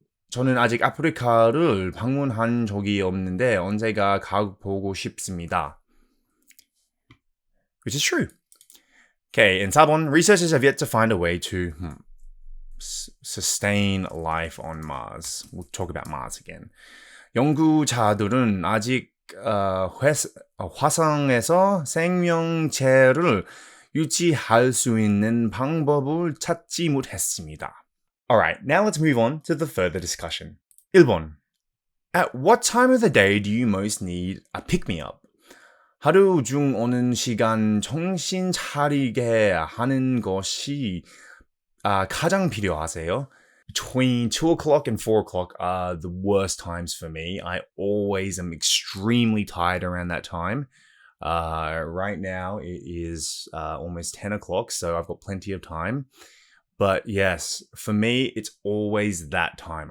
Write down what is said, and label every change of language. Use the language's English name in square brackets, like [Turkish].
[Korean] 저는 아직 아프리카를 방문한 적이 없는데 언제가 가보고 싶습니다. [English] Which is true. Okay, in 4번, researchers have yet to find a way to sustain life on Mars. We'll talk about Mars again. [Korean] 연구자들은 아직 화성에서 생명체를 유지할 수 있는 방법을 찾지 못했습니다. [English] Alright, now let's move on to the further discussion. [Korean] 1번. [English] At what time of the day do you most need a pick-me-up? [Korean] 하루 중 어느 시간 정신 차리게 하는 것이 가장 필요하세요? [English] Between 2 o'clock and 4 o'clock are the worst times for me. I always am extremely tired around that time. Right now it is almost 10 o'clock, so I've got plenty of time. But yes, for me, it's always that time.